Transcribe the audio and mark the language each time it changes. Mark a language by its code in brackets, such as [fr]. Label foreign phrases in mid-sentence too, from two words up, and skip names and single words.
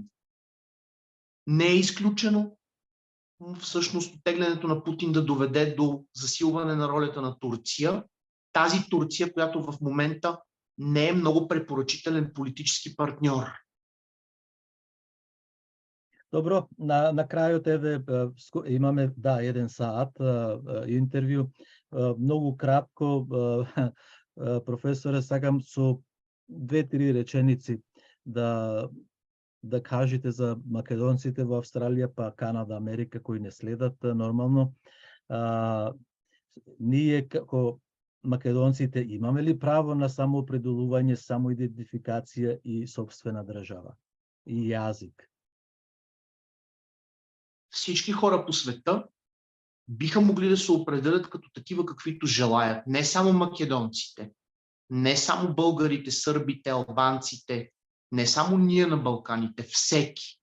[bg] Не е изключено всъщност оттеглянето на Путин да доведе до засилване на ролята на Турция. Тази Турция, която в момента не е много препоръчителен политически партньор. [mk] Добро, на краю тебе имаме еден саат интервју. Многу кратко, професоре, сакам со 2-3 реченици да кажете за македонците во Австралија, па Канада, Америка, кои не следат нормално. Ние како македонците имаме ли право на самоопределување, самоидентификација и собствена држава и јазик? [bg] Всички хора по света биха могли да се определят като такива, каквито желаят. Не само македонците, не само българите, сърбите, албанците, не само ние на Балканите, всеки.